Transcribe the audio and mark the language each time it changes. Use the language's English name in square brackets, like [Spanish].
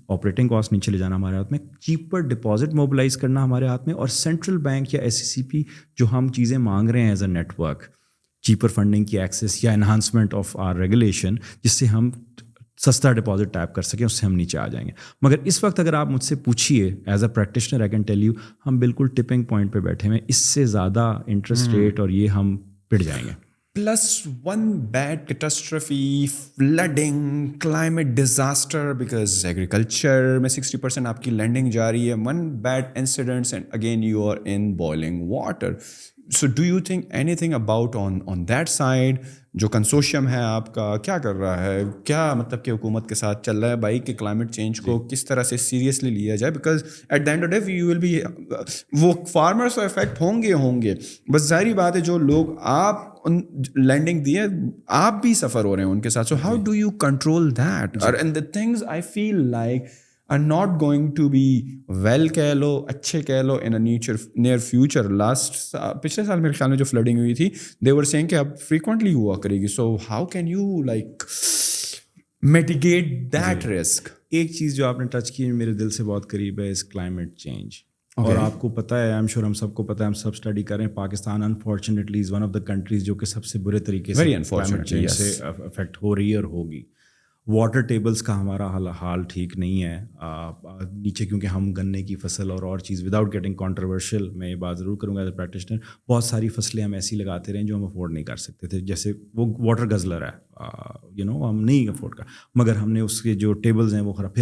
[Urdu] Operating cost نیچے لے جانا ہمارے ہاتھ میں, چیپر ڈپازٹ موبلائز کرنا ہمارے ہاتھ میں, اور سینٹرل بینک یا SCCP جو ہم چیزیں مانگ رہے ہیں [English] as a network, [Urdu] cheaper funding کی ایکسیس یا [English] enhancement of or regulation, [Urdu] جس سے ہم سستا ڈپازٹ ٹیپ کر سکیں, اس سے ہم نیچے آ جائیں گے. مگر اس وقت اگر آپ مجھ سے پوچھیے [English] as a practitioner, I can tell you [Urdu] ہم بالکل ٹپنگ پوائنٹ پہ بیٹھے ہوئے, اس سے زیادہ انٹرسٹ ریٹ اور یہ ہم پڑ جائیں گے. [English] Plus one bad catastrophe, flooding, climate disaster, because agriculture [Urdu] میں 60% آپ کی lending جا رہی ہے. [English] One bad incident and again you are in boiling water. So do you think anything about on that side? [Urdu] جو کنسورشیم ہے آپ کا کیا کر رہا ہے, کیا مطلب کہ حکومت کے ساتھ چل رہا ہے بھائی کہ کلائمیٹ چینج کو کس طرح سے سیریسلی لیا جائے, [English] because at the end of day you will be, [Urdu] وہ فارمرس کو افیکٹ ہوں گے, بس ظاہری بات ہے جو لوگ آپ ان لینڈنگ دیے آپ بھی سفر ہو رہے ہیں ان کے ساتھ. [English] so how do you control that, and the things I feel like are not going to be well [Urdu] کہہ لو, اچھے کہہ لو [English] in a near future. [Urdu] پچھلے سال میرے خیال میں جو فلڈنگ ہوئی تھی [English] they were saying [Urdu] کہ اب frequently ہوا کرے گی. [English] so how can you like mitigate that risk? [Urdu] ایک چیز جو آپ نے ٹچ کی میرے دل سے بہت قریب ہے, [English] is climate change. [Urdu] اور آپ کو پتہ ہے, [English] I am sure [Urdu] ہم سب کو پتہ ہے, ہم سب اسٹڈی کریں, Pakistan [English] unfortunately is one of the countries [Urdu] جو کہ سب سے برے طریقے سے کلائمیٹ چینج سے افیکٹ ہو رہی ہے اور ہوگی. واٹر ٹیبلز کا ہمارا حال ٹھیک نہیں ہے نیچے, کیونکہ ہم گنے کی فصل اور چیز [English] without getting controversial, [Urdu] میں یہ بات ضرور کروں گا [English] as a practitioner, [Urdu] بہت ساری فصلیں ہم ایسی لگاتے رہے جو ہم افورڈ نہیں کر سکتے تھے, جیسے وہ واٹر گزلر ہے, ہم نہیں افورڈ کر, مگر ہم نے اس کے جو ٹیبلز ہیں وہ خراب.